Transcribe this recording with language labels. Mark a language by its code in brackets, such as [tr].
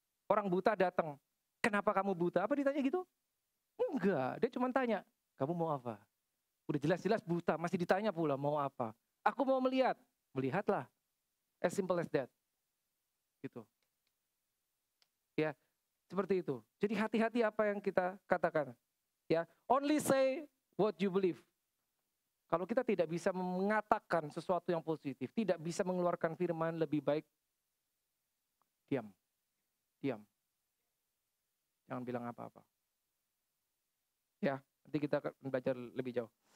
[id] Orang buta datang, kenapa kamu buta? Apa ditanya gitu? Enggak, dia cuma tanya, kamu mau apa? Udah jelas-jelas buta, masih ditanya pula mau apa? Aku mau melihat, melihatlah. [en] As simple as that. [id] Gitu. Ya, seperti itu. Jadi hati-hati apa yang kita katakan. [en] Ya, only say what you believe. [id] Kalau kita tidak bisa mengatakan sesuatu yang positif, tidak bisa mengeluarkan firman, lebih baik diam. Jangan bilang apa-apa. Ya, nanti kita akan belajar lebih jauh.